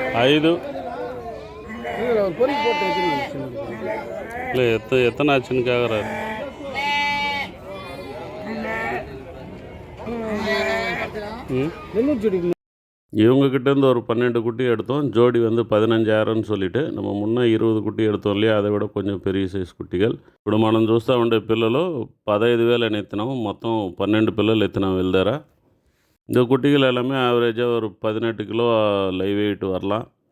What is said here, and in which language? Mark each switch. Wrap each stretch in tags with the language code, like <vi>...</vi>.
<ta>ఐదు இல்லை எத்தனை ஆச்சுன்னு கேட்குறாரு. இவங்கக்கிட்டேருந்து ஒரு 12 குட்டி எடுத்தோம். ஜோடி வந்து 15,000ன்னு சொல்லிவிட்டு நம்ம முன்னே 20 కుట్టి எடுத்தோம் இல்லையா, அதை விட</ta> <te>కొంచెం పెరిగి సైజ్ కుట్టిగలు. ఇప్పుడు మనం చూస్తూ ఉండే పిల్లలు 15,000 ఎత్తినాము. మొత్తం 12 పిల్లలు ఎత్తినాము వీళ్ళ దగ్గర.</te> <ta>இந்த குட்டிகள் எல்லாமே ஆவரேஜாக ஒரு 18 கிலோ లైవ్ వెయిట్ வரலாம்.</ta>